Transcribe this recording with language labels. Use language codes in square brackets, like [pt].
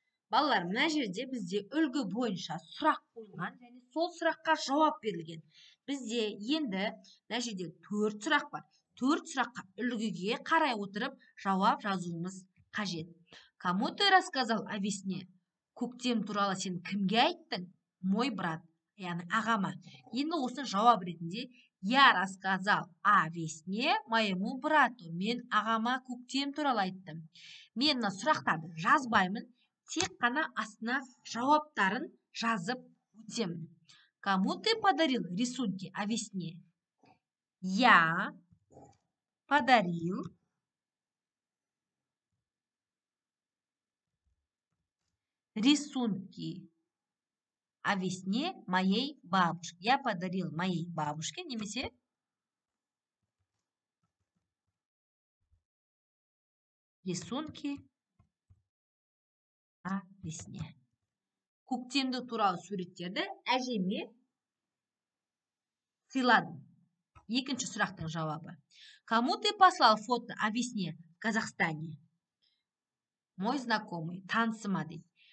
[kk] Балалар, мына жерде бізде үлгі бойынша сұрақ қойылған және сол сұраққа жауап берілген. Бізде енді мына жерде 4 сұрақ бар. 4 сұраққа үлгіге қарай отырып жауап жазуымыз қажет. [ru] Кому ты рассказал о весне? [kk] Көктем туралы сен кімге айттың? [ru] Мой брат, [kk] яғни ағама. Енді осыны жауап ретінде [ru] я рассказал о весне моему брату. [kk] Мен ағама көктем туралы айттым. Мен мына сұрақтарды жазбаймын, тек қана астына жауаптарын жазып өтемін. [ru] Кому ты подарил рисунки о весне? Я подарил рисунки о весне моей бабушке. Я подарил моей бабушке, немесе рисунки о весне. [kk] Көктемді туралы суреттерді әжеме сыйладым. Екінші сұрақтың жауабы. [ru] Кому ты послал фото о весне в Казахстане? Мой знакомый, [kk] танцыма дейді.